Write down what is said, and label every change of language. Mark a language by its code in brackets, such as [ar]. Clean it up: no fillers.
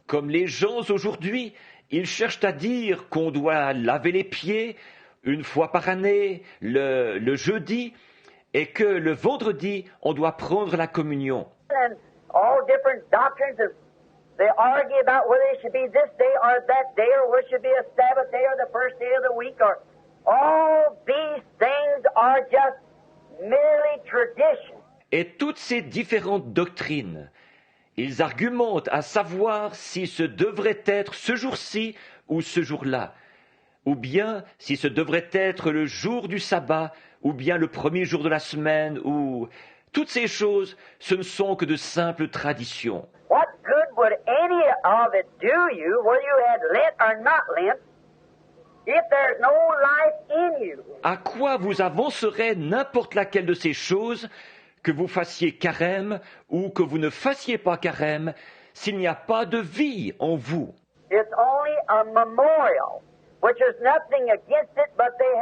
[fr] Comme les gens aujourd'hui, ils cherchent à dire qu'on doit laver les pieds une fois par année, le jeudi, et que le vendredi, on doit prendre la communion. [en] And all different doctrines, they argue about whether it should be this day or that day, or whether it should be a Sabbath day or the first day of the week, or all these things are just merely tradition. [fr] Et toutes ces différentes doctrines, ils argumentent à savoir si ce devrait être ce jour-ci ou ce jour-là, ou bien si ce devrait être le jour du sabbat, ou bien le premier jour de la semaine, ou... Toutes ces choses, ce ne sont que de simples traditions. [en] What good would any of it do you, whether you had Lent or not Lent, if there's no life in you? [fr] À quoi vous avancerait n'importe laquelle de ces choses, que vous fassiez carême ou que vous ne fassiez pas carême, s'il n'y a pas de vie en vous? [en] It's only a memorial, which is nothing against it, but they have certainly carried out their traditions